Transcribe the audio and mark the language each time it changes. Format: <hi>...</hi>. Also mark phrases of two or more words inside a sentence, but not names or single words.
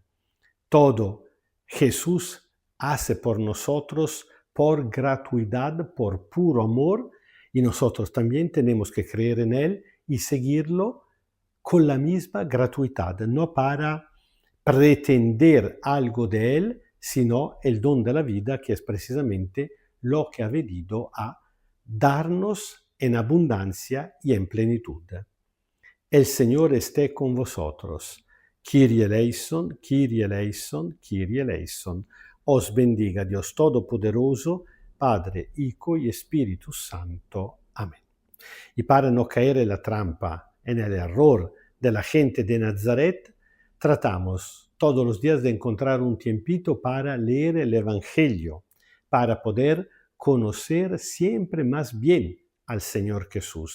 <es>Todo Jesús hace por nosotros por gratuidad, por puro amor, y nosotros también tenemos que creer en Él y seguirlo con la misma gratuidad, no para pretender algo de Él, sino el don de la vida, que es precisamente lo que ha venido a darnos en abundancia y en plenitud. El Señor esté con vosotros.</es> <el>Κύριε ἐλέησον, Κύριε ἐλέησον, Κύριε ἐλέησον.</el> <es>Os bendiga Dios Todopoderoso, Padre, Hijo y Espíritu Santo. Amén. Y para no caer en la trampa, en el error de la gente de Nazaret, tratamos todos los días de encontrar un tiempito para leer el Evangelio, para poder conocer siempre más bien al Señor Jesús.</es>